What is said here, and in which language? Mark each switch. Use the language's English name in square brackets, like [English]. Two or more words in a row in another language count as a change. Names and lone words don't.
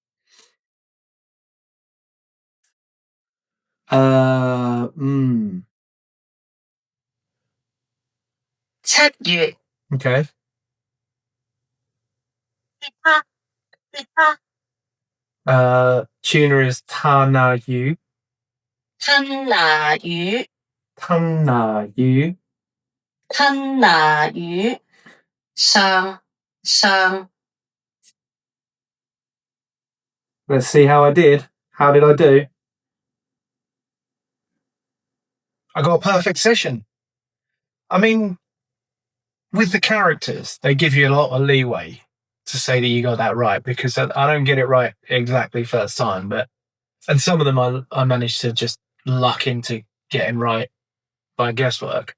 [Cantonese] 7 月、 [English] Okay. [Cantonese] 吉他、吉他、 [English] Tuna is [Cantonese] 吞拿魚. 吞拿魚、吞拿魚. 吞拿魚、上、上、 [English] Let's see how I did. How did I do? I got a perfect session. I mean, with the characters, they give you a lot of leeway to say that you got that right because I don't get it right exactly first time, and some of them I managed to just luck into getting right by guesswork.